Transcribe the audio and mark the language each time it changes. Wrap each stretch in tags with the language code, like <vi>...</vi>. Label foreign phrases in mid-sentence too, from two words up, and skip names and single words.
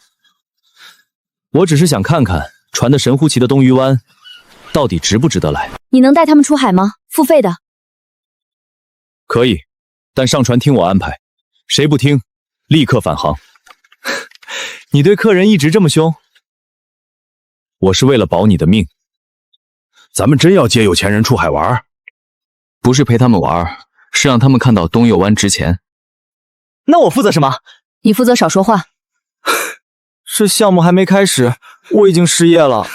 <zh>我只是想看看傳得神乎其的東魚灣到底值不值得來。你能帶他們出海嗎？付費的。可以，但上船聽我安排，誰不聽，立刻返航。你對客人一直這麼兇，我是为了保你的命。咱们真要接有钱人出海玩？不是陪他们玩，是让他们看到东右湾值钱。那我负责什么？你负责少说话。这项目还没开始，我已经失业了。</zh>